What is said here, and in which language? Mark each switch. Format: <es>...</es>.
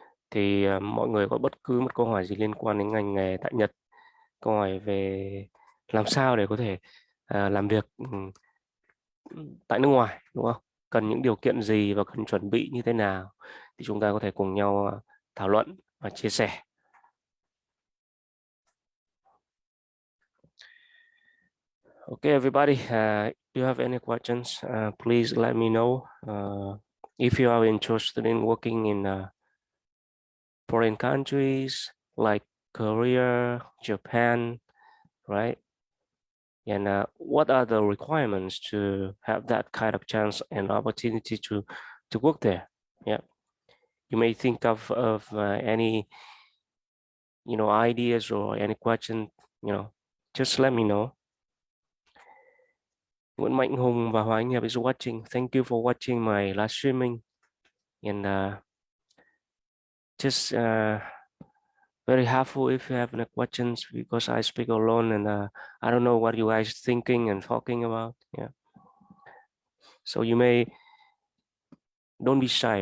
<vi>Thì mọi người có bất cứ một câu hỏi gì liên quan đến ngành nghề tại Nhật, câu hỏi về làm sao để có thể làm việc tại nước ngoài, đúng không? Cần những điều kiện gì và cần chuẩn bị như thế nào, thì chúng ta có thể cùng nhau thảo luận và chia sẻ.</vi> <en>Okay, everybody, if you have any questions, please let me know. If you are interested in working in foreign countries like Korea, Japan, right? And what are the requirements to have that kind of chance and opportunity to work there? Yeah, you may think of any ideas or any question, just let me know. Nguyễn Mạnh Hùng và Hoàng Anh Hiệp is watching. Thank you for watching my live streaming, and just very helpful if you have any questions, because I speak alone and I don't know what you guys thinking and talking about. Yeah, so you may don't be shy.</en>